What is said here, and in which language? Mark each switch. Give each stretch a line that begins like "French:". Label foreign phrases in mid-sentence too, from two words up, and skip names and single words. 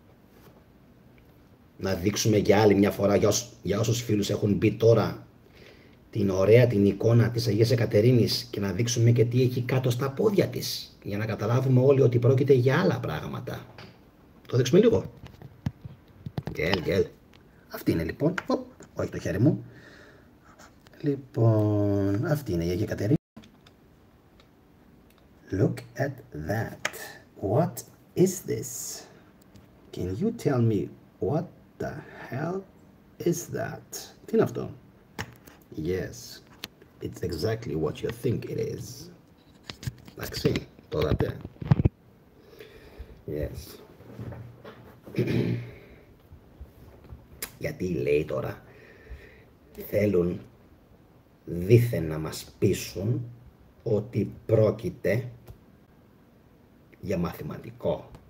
Greek: Να δείξουμε για άλλη μια φορά, για όσους φίλους έχουν μπει τώρα, την ωραία την εικόνα της Αγίας Εκατερίνης και να δείξουμε και τι έχει κάτω στα πόδια της, για να καταλάβουμε όλοι ότι πρόκειται για άλλα πράγματα. Το δείξουμε λίγο. Γκέλ. Αυτή είναι λοιπόν. Όχι το χέρι μου. Λοιπόν, αυτή είναι η Αγία Κατερίνα.
English: Look at that. What is this? Can you tell me what the hell is that?
Greek: Τι είναι αυτό?
English: Yes, it's exactly what you think it is.
Greek: Εντάξει, το είδατε? Yes. Γιατί λέει τώρα, θέλουν δήθεν να μας πείσουν ότι πρόκειται για μαθηματικό.